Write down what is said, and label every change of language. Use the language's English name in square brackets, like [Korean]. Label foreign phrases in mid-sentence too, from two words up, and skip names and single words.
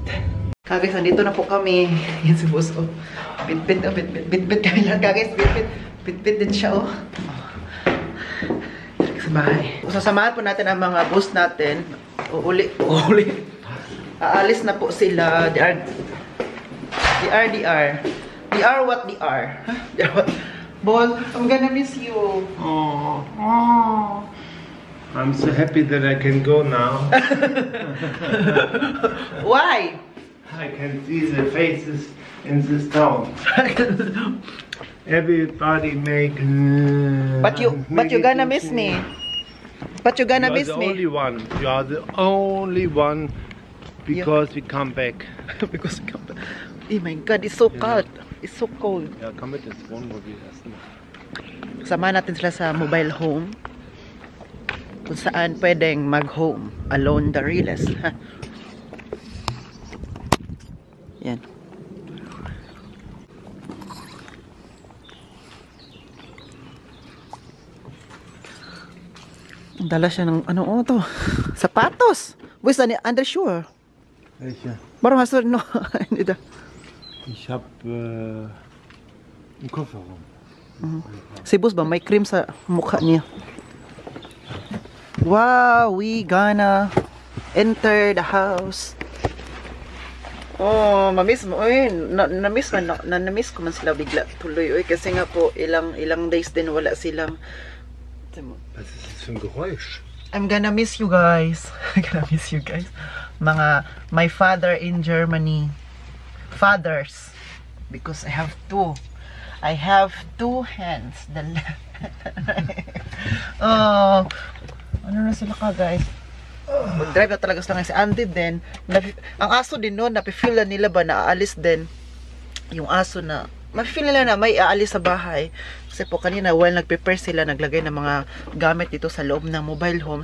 [Filipino] Kagis, nandito na po kami. Yan si boss, oh. Bit-bit kami lang, kagis. Bit-bit din siya, oh. Sa bahay. Sasamahan po natin ang mga boss natin. Uuli. Aalis na po sila. [English] They are what they are. Huh? They are what? Ball, I'm gonna miss you. Oh. I'm so happy that I can go now. Why? I can see the faces in this town. Everybody make. But you're gonna miss me. But you're gonna miss me. You are the only one. Because we come back. Because we come back. Oh my God, it's so cold. It's so cold. [German] Ja, komm mit ins Wohnmobil erstmal. [Filipino] Samahan natin sila sa mobile home. Kung saan pwedeng mag-home. [English] Alone the realest. [Filipino] Yan. Dala siya ng ano to? Sapatos. [German] Wo ist deine Underschuhe? Welche? Warum hast du noch eine da? Ich habe einen Kofferraum. [Filipino] Si boss ba may cream sa mukha niya? [English] Wow, we gonna enter the house. [Filipino] Oh, mamiss mo. Uy, na-miss ko man sila bigla tuloy. Uy, kasi nga po ilang days din wala silang. [German] Was ist das für ein Geräusch? [English] I'm gonna miss you guys. I'm gonna miss you guys. My father in Germany. Fathers. Because I have two. I have two hands. Oh. [Filipino] Ano na sila ka guys? Mag-drive na talaga sila si Andy din. Ang aso din noon, napifeel na nila ba na aalis din. Yung aso na, mapifeel nila na may aalis sa bahay. Kasi po kanina, while nag-prepare sila, naglagay ng mga gamit dito sa loob ng mobile home.